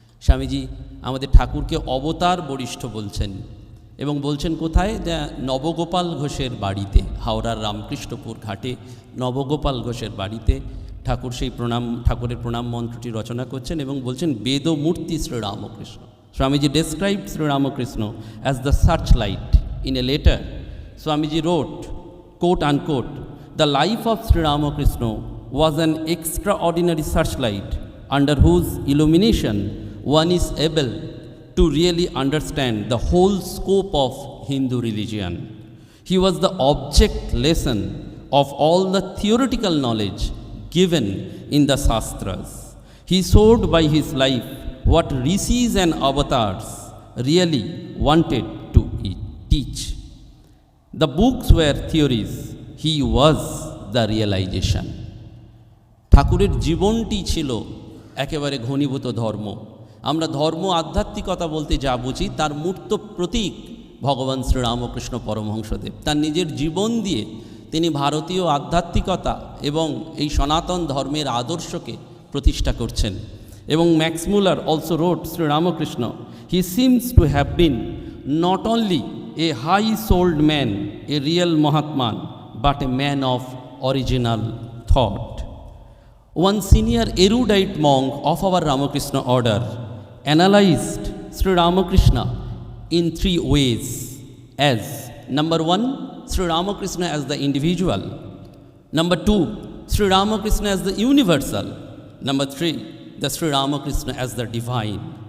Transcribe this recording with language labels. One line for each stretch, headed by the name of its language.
Bangla: স্বামীজি আমাদের ঠাকুরকে অবতার বরিষ্ঠ বলছেন এবং বলছেন কোথায়? নবগোপাল ঘোষের বাড়িতে, হাওড়ার রামকৃষ্ণপুর ঘাটে নবগোপাল ঘোষের বাড়িতে ঠাকুর সেই ঠাকুরের প্রণাম মন্ত্রটি রচনা করছেন এবং বলছেন বেদমূর্তি Shri Ramakrishna.
English: Swamiji described Sri Ramakrishna as the searchlight. In a letter, Swamiji wrote, quote unquote, "The life of Sri Ramakrishna was an extraordinary searchlight under whose illumination one is able to really understand the whole scope of Hindu religion. He was the object lesson of all the theoretical knowledge given in the Shastras. He showed by his life what rishis and avatars really wanted to teach. The books were theories, he was the realization."
Bangla: ঠাকুরের জীবনটি ছিল একেবারে ঘনীভূত ধর্ম। আমরা ধর্ম আধ্যাত্মিকতা বলতে যা বুঝি তার মূর্ত প্রতীক ভগবান শ্রীরামকৃষ্ণ পরমহংসদেব। তার নিজের জীবন দিয়ে তিনি ভারতীয় আধ্যাত্মিকতা এবং এই সনাতন ধর্মের আদর্শকে প্রতিষ্ঠা করছেন। এবং
English: Max Muller also wrote Shri Ramakrishna, he seems to have been not only a high souled man, a real mahatman, but a man of original thought. One senior erudite monk of our Ramakrishna order analyzed Sri Ramakrishna in three ways as: number one, Sri Ramakrishna as the individual; number two, Sri Ramakrishna as the universal; number three, the Sri Ramakrishna as the divine.